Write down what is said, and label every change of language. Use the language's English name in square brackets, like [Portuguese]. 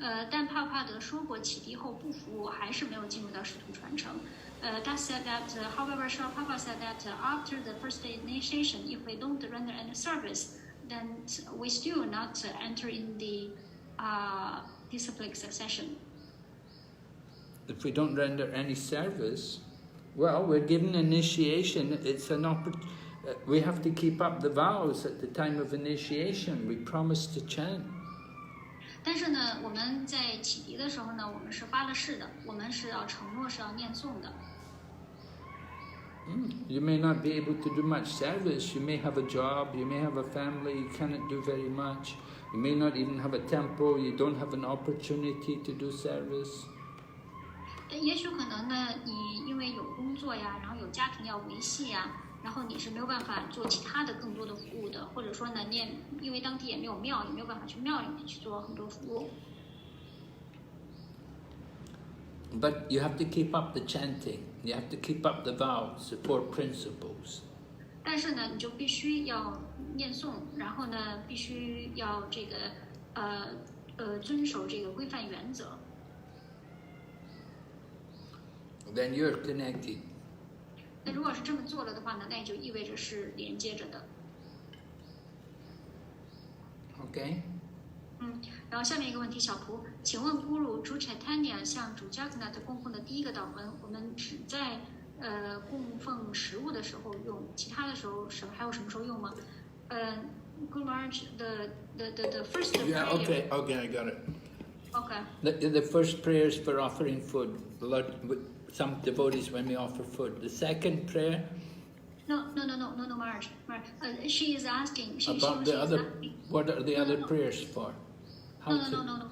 [Chinese] 但帕帕德说过，启迪后不服务还是没有进入到使徒传承。 [English] That said that, however, Srila Prabhupada said that after the first initiation, if we don't render any service, then we still not enter in the disciplic succession. If we don't render any service, well, we're given initiation. It's an we have to keep up the vows at the time of initiation. We promise to chant. [Chinese] 但是呢，我们在启迪的时候呢，我们是发了誓的，我们是要承诺是要念诵的。 [English] You may not be able to do much service. You may have a job. You may have a family. You cannot do very much. You may not even have a temple. You don't have an opportunity to do service. [Chinese] 也许可能呢，你因为有工作呀，然后有家庭要维系呀，然后你是没有办法做其他的更多的服务的，或者说呢，你也因为当地也没有庙，也没有办法去庙里面去做很多服务。 [English] But you have to keep up the chanting. You have to keep up the vows, the 4 principles. [Chinese] 但是呢，你就必须要念诵，然后呢，必须要这个遵守这个规范原则。 [English] Then you're connected. [Chinese] 那如果是这么做了的话呢，那也就意味着是连接着的。 [English] Okay. [Chinese] 然后下面一个问题，小蒲，请问 Guru 主 Caitanya 向主 Jagannath 供奉的第一个祷文，我们只在供奉食物的时候用，其他的时候还有什么时候用吗？ [English] Guru Maharaj, the first prayer. Yeah. Okay. I got it. Okay. The first prayer is for offering food. Some devotees when we offer food. The second prayer. No, Maharaj. She is asking. About the other. What are the other prayers for? No.